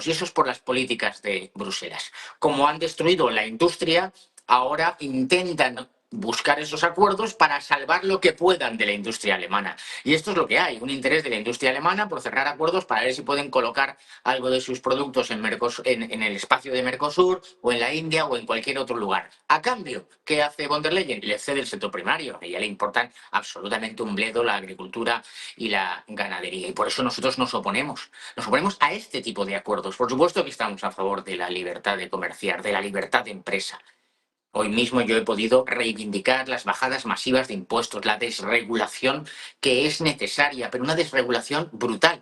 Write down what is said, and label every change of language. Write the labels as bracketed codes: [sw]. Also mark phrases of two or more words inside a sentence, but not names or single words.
[es] Y eso es por las políticas de Bruselas. Como han destruido la industria, ahora intentan buscar esos acuerdos para salvar lo que puedan de la industria alemana. Y esto es lo que hay, un interés de la industria alemana por cerrar acuerdos para ver si pueden colocar algo de sus productos en el espacio de Mercosur, o en la India, o en cualquier otro lugar. A cambio, ¿qué hace von der Leyen? Le cede el sector primario. A ella le importan absolutamente un bledo la agricultura y la ganadería. Y por eso nosotros nos oponemos. Nos oponemos a este tipo de acuerdos. Por supuesto que estamos a favor de la libertad de comerciar, de la libertad de empresa. Hoy mismo yo he podido reivindicar las bajadas masivas de impuestos, la desregulación que es necesaria, pero una desregulación brutal.